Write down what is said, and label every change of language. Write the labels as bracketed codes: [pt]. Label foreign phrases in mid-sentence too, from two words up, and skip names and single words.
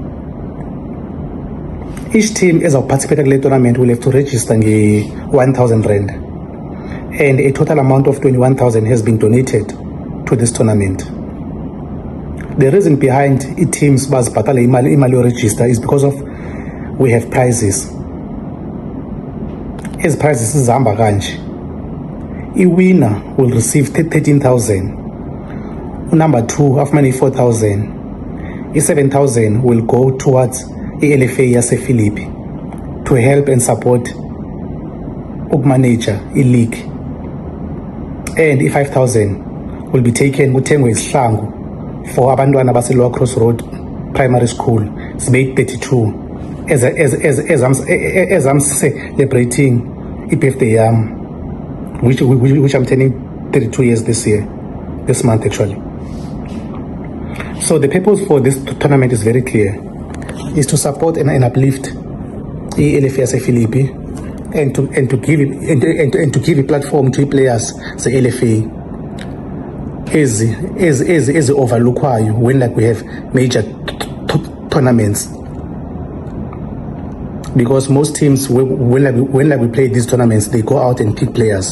[en] Each team as a participating in the tournament will have to register 1,000 rand, and a total amount of 21,000 has been donated to this tournament. The reason behind it teams [xh] baz bhatala imali [en] register is because of we have prizes. As prizes [xh] zihamba kanje, [en] a winner will receive 13,000, number 2 afumane 4,000, 7,000 will go towards LFA yase Philippi to help and support ukmanager league, and 5,000 will be taken [xh] kuthengwe izihlangu [en] for abantwana base Lower Crossroad Primary School sibe 32 as I'm celebrating a birthday which I'm turning 32 years this month actually. So the purpose for this tournament is very clear, is to support and uplift LFA Philippi and to give a platform to players the LFA as overlookwayo when like we have major tournaments, because most teams when we play these tournaments they go out and pick players.